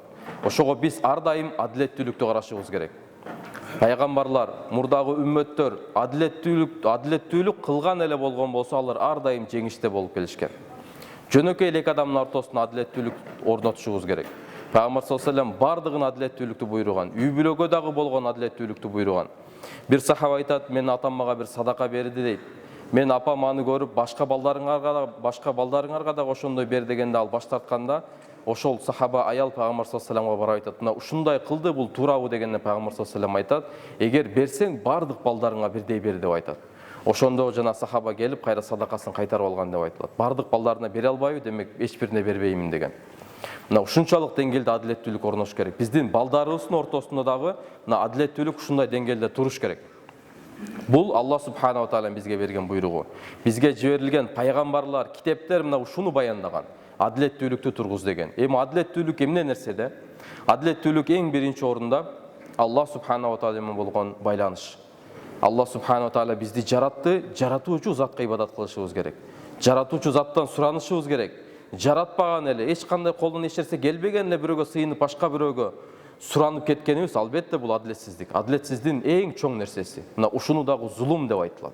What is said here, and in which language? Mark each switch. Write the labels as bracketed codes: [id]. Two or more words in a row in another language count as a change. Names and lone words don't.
[ky] Ошого биз ар дайым адилеттүүлүктү карашыбыз керек. Пайгамбарлар, мурдагы үммөттөр адилеттүүлүк кылган эле болгон болсо, алар ар дайым жеңиште болуп келишкен. Жөнөкөй эки адамдын ортосунда адилеттүүлүк орнотушубуз керек. Пайгамбар [ar] صلى الله عليه وسلم [ky] бардыгын адилеттүүлүктү буйруган, үй бүлөгө дагы болгон адилеттүүлүктү буйруган. Бир сахаба айтат, мен атам мага бир садака берди дейт. Мен апам аны көрүп, башка балдарыңарга да ошондой бер дегенде ал баш тартканда, ошол сахаба аял Пайгамбар [ar] صلى الله عليه [ky] ва салламга барып айтат, мына ушундай кылды, бул туурабы дегенде Пайгамбар [ar] صلى الله عليه وسلم [ky] айтат, эгер берсең бардык балдарыңа бирдей бер деп айтат. Ошондо жана сахаба келип, кайра садакасын кайтарып алган деп айтылат. Бардык балдарына бере албайбы, демек эч бирине бербеймин деген. Мына ушунчалык деңгээлде адилеттүүлүк орнош керек. Биздин балдарыбыздын ортосунда дагы мына адилеттүүлүк ушундай деңгээлде туруш керек. Бул [ar] الله سبحانه وتعالى [ky] бизге берген буйругу. Бизге жиберилген пайгамбарлар, китептер мына ушуну баяндаган. Адилеттүүлүктү тургуз деген. Эми адилеттүүлүк эмне нерседе? Адилеттүүлүк эң биринчи орунда [ar] الله سبحانه وتعالى [ky] менен болгон байланыш. [ar] الله سبحانه وتعالى [ky] бизди жаратты, жаратуучу затка ибадат кылышыбыз керек. Жаратуучу заттан суранышыбыз керек. Жаратпаган эле, эч кандай колдон эч нерсе келбеген эле бирөөгө сыйынып, башка бирөөгө суранып кеткенибиз, албетте бул адилетсиздик. Адилетсиздиктин эң чоң нерсеси. Мына ушуну дагы зулум деп айтылат.